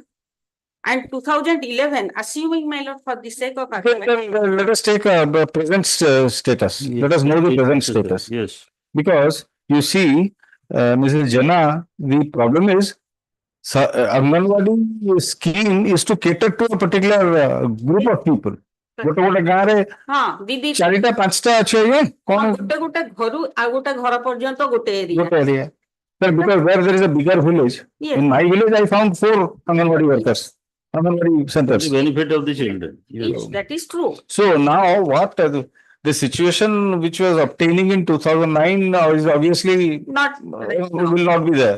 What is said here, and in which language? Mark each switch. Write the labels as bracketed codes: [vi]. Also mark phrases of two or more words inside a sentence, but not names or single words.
[en] And 2011, assuming, my lord, for the sake of let us take the present status. Yes. Let us know the present status. Yes. Because you see, Mrs. Jana, the problem is Anganwadi scheme is to cater to a particular group of people. [or] ଗୋଟେ ଗାଁରେ ଚାରିଟା ପାଞ୍ଚଟା ଅଛି ଆଜ୍ଞା କଣ ଗୋଟେ ଘରୁ ଆଉ ଗୋଟେ ଘର ପର୍ଯ୍ୟନ୍ତ ଗୋଟେ ଏରିଆ [en] Sir, because where there is a bigger village, Yes. in my village, I found 4 Anganwadi workers, Anganwadi For centers. the benefit of the children. Yes, that is true. So now what the situation which was obtaining in 2009 now is obviously Not right now. will not be there.